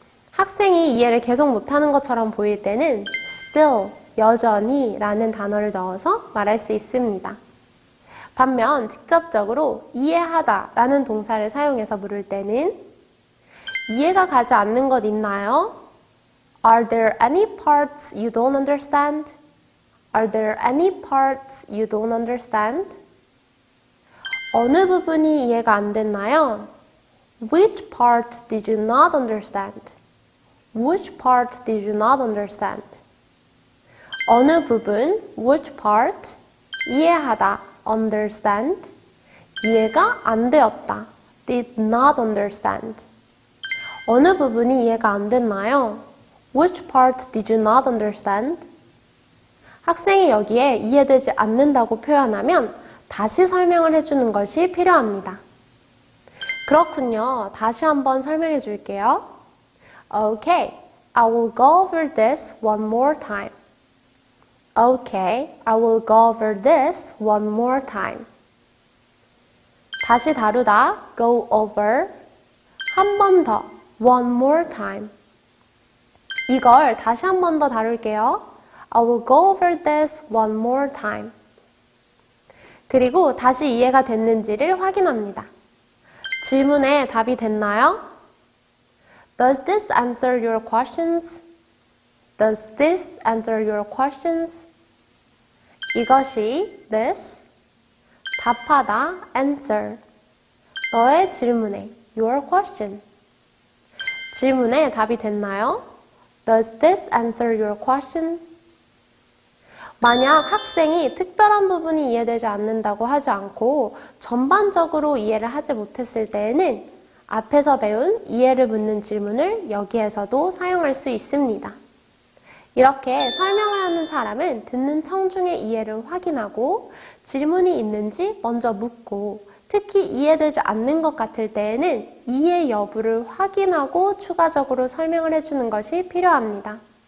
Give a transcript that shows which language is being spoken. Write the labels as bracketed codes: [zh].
[ko] 학생이 이해를 계속 못하는 것처럼 보일 때는 still, 여전히 라는 단어를 넣어서 말할 수 있습니다. 반면 직접적으로 이해하다 라는 동사를 사용해서 물을 때는 이해가 가지 않는 것 있나요? [en] Are there any parts you don't understand? Are there any parts you don't understand? [ko] 어느 부분이 이해가 안 됐나요? [en] Which part did you not understand? Which part did you not understand? [ko] 어느 부분, [en] which part, [ko] 이해하다, understand, 이해가 안 되었다, [en] did not understand. [ko] 어느 부분이 이해가 안 됐나요? [en] Which part did you not understand? [ko] 학생이 여기에 이해되지 않는다고 표현하면 다시 설명을 해주는 것이 필요합니다. 그렇군요. 다시 한번 설명해 줄게요. [en] Okay, I will go over this one more time. Okay, I will go over this one more time. [ko] 다시 다루다, [en] go over. [ko] 한 번 더, [en] one more time. [ko] 이걸 다시 한 번 더 다룰게요. [en] I will go over this one more time. [ko] 그리고 다시 이해가 됐는지를 확인합니다. 질문에 답이 됐나요? [en] Does this answer your questions? Does this answer your questions? [ko] 이것이 this, 답하다, answer, 너의 질문에, [en] your question. [ko] 질문에 답이 됐나요? [en] Does this answer your question? [ko] 만약 학생이 특별한 부분이 이해되지 않는다고 하지 않고 전반적으로 이해를 하지 못했을 때에는 앞에서 배운 이해를 묻는 질문을 여기에서도 사용할 수 있습니다. 이렇게 설명을 하는 사람은 듣는 청중의 이해를 확인하고 질문이 있는지 먼저 묻고 특히 이해되지 않는 것 같을 때에는 이해 여부를 확인하고 추가적으로 설명을 해주는 것이 필요합니다.